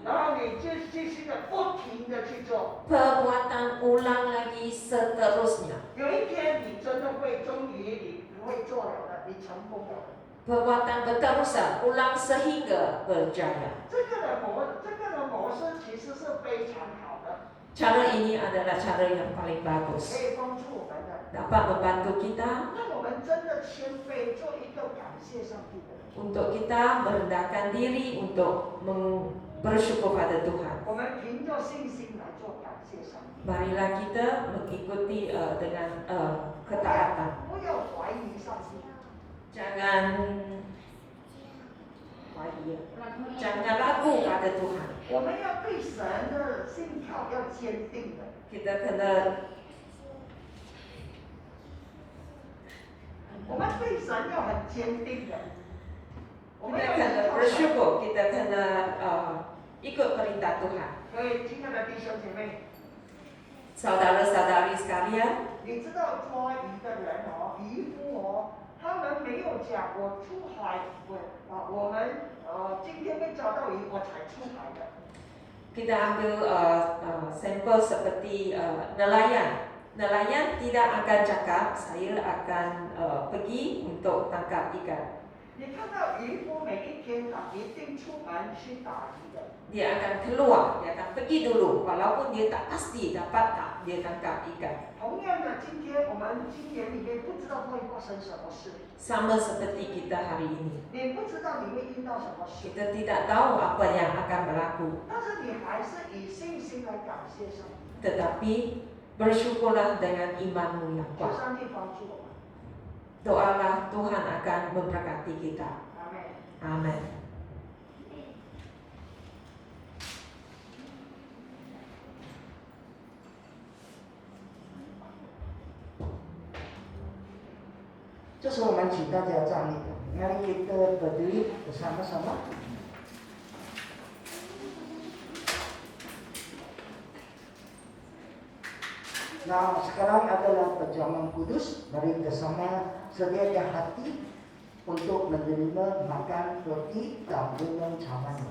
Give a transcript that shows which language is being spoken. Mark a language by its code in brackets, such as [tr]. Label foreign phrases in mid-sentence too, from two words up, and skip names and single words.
[zh] 然后你就继续的不停的去做。 [ms] Perbuatan ulang lagi seterusnya. [zh] 有一天你真的会，终于你会做了的，你成功了。 [ms] Perbuatan berterusan, ulang sehingga berjaya. [zh] 这个的模式其实是非常好的， [ms] Cara ini adalah cara yang paling [zh] 可 [ms] bagus. [zh] 以帮助我们的。 [ms] Dapat membantu kita [zh] 让我们真的谦卑，做一个感谢上帝的人。 [ms] untuk kita merendahkan diri untuk bersyukur pada Tuhan. [zh] 我们凭着信心来做感谢上帝。 [ms] Marilah kita mengikuti dengan ketaatan. [zh] 不要怀疑上帝。 [ms] Jangan jangan ragu pada Tuhan. [zh] 我们要对神的信靠要坚定的。 [ms] Kita kena [zh] 我们对神要很坚定的。我们 [ms] kita [zh] 要 [ms] kena [zh] 依靠神。 [ms] bersyukur, kita kena ikut perintah Tuhan. [zh] 所以，亲爱的弟兄姐妹， [ms] Saudara-saudari sekalian, [zh] 你知道抓鱼的人哦，渔夫哦，他们没有讲我出海，我们今天被抓到鱼，我才出海的。 [ms] kita ambil sampel seperti nelayan. Nelayan tidak akan cakap, saya akan pergi untuk tangkap ikan. [zh] 你看到渔夫每一天一定出门去打鱼的。 [ms] Dia akan keluar, dia akan pergi dulu, walaupun dia tak pasti dapat tak dia tangkap ikan. [zh] 同样的，今天我们今年里面不知道会发生什么事， [ms] Sama seperti kita hari ini. [zh] 你不知道你会遇到什么事， [ms] Kita tidak tahu apa yang akan berlaku, [zh] 但是你还是以信心来感谢上帝， [ms] tetapi bersyukurlah dengan imanmu yang [zh] 求 [ms] kuat. [zh] 上帝帮助我们。 [ms] Doalah Tuhan akan memberkati kita. [zh] 阿妹， [ms] Amin. [zh] 这时候我们请大家站立， [ms] mari kita berdiri bersama-sama. Nah, sekarang adalah perjamuan kudus. Mari bersama sediakan hati untuk menerima makan roti dan minum cawan.